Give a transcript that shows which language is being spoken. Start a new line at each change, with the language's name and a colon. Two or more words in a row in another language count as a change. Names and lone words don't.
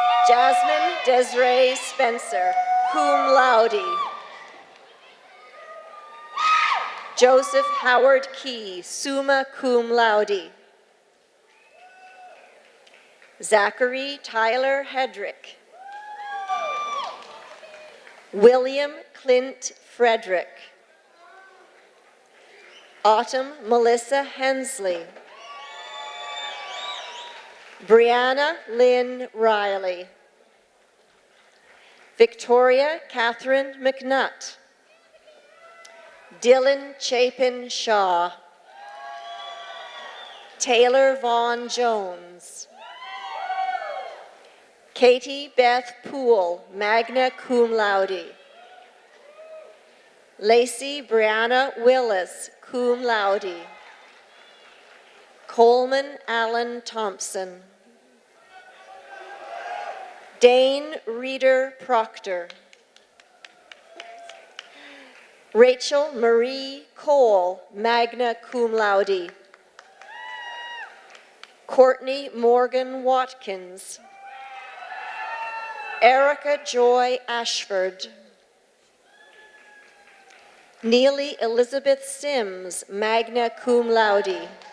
English: Jasmine Desiree Spencer,
Latin: cum laude.
English: Joseph Howard Key,
Latin: summa cum laude.
English: Zachary Tyler Hedrick. William Clint Frederick. Autumn Melissa Hensley. Brianna Lynn Riley. Victoria Catherine McNutt. Dylan Chapin Shaw. Taylor Vaughn Jones. Katie Beth Poole,
Latin: magna cum laude.
English: Lacey Brianna Willis,
Latin: cum laude.
English: Coleman Allen Thompson. Dane Reeder Proctor. Rachel Marie Cole,
Latin: magna cum laude.
English: Courtney Morgan Watkins. Erica Joy Ashford. Neely Elizabeth Sims,
Latin: magna cum laude.